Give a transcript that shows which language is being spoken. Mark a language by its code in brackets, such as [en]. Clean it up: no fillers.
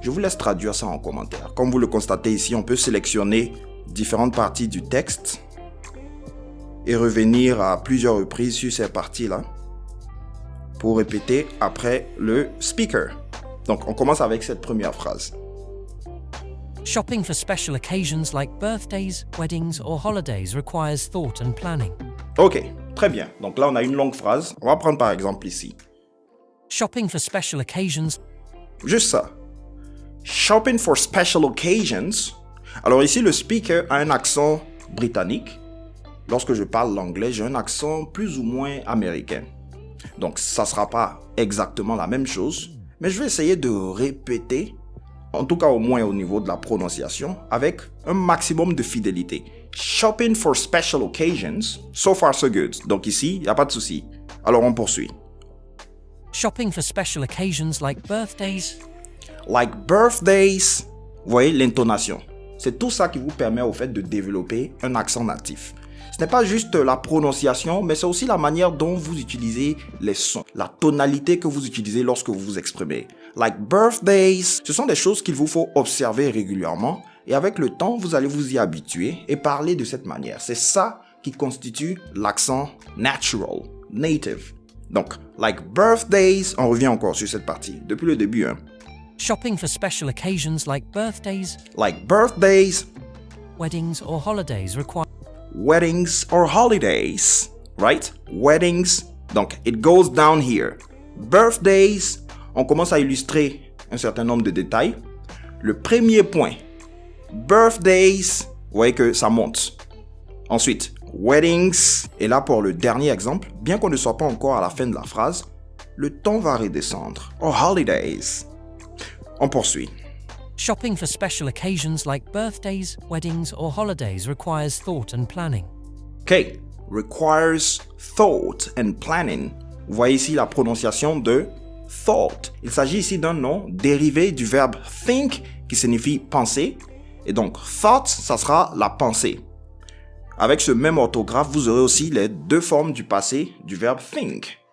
[fr] Je vous laisse traduire ça en commentaire. Comme vous le constatez ici, on peut sélectionner différentes parties du texte et revenir à plusieurs reprises sur ces parties-là pour répéter après le speaker. Donc, on commence avec cette première phrase. [en] Shopping for special occasions like birthdays, weddings or holidays requires thought and planning. [fr] Ok, très bien. Donc là, on a une longue phrase. On va prendre par exemple ici. [en] Shopping for special occasions. [fr] Juste ça. [en] Shopping for special occasions. [fr] Alors ici, le speaker a un accent britannique. Lorsque je parle l'anglais, j'ai un accent plus ou moins américain. Donc, ça ne sera pas exactement la même chose, mais je vais essayer de répéter, en tout cas au moins au niveau de la prononciation, avec un maximum de fidélité. [en] Shopping for special occasions, so far so good. [fr] Donc ici, il n'y a pas de souci. Alors, on poursuit. [en] Shopping for special occasions like birthdays. Like birthdays. [fr] Vous voyez l'intonation. C'est tout ça qui vous permet au fait de développer un accent natif. Ce n'est pas juste la prononciation, mais c'est aussi la manière dont vous utilisez les sons, la tonalité que vous utilisez lorsque vous vous exprimez. [en] Like birthdays, [fr] ce sont des choses qu'il vous faut observer régulièrement et avec le temps, vous allez vous y habituer et parler de cette manière. C'est ça qui constitue l'accent natural, native. Donc, [en] like birthdays, [fr] on revient encore sur cette partie, depuis le début. [en] Shopping for special occasions like birthdays. Like birthdays. Weddings or holidays require Weddings or holidays, right? Weddings, donc it goes down here. [fr] Birthdays, on commence à illustrer un certain nombre de détails. Le premier point, birthdays, vous voyez que ça monte. Ensuite, weddings, et là pour le dernier exemple, bien qu'on ne soit pas encore à la fin de la phrase, le ton va redescendre. [en] Or holidays. [fr] On poursuit. [en] Shopping for special occasions like birthdays, weddings or holidays requires thought and planning. Okay, requires thought and planning. [fr] Vous voyez ici la prononciation de thought. Il s'agit ici d'un nom dérivé du verbe think qui signifie penser. Et donc thought, ça sera la pensée. Avec ce même orthographe, vous aurez aussi les deux formes du passé du verbe think.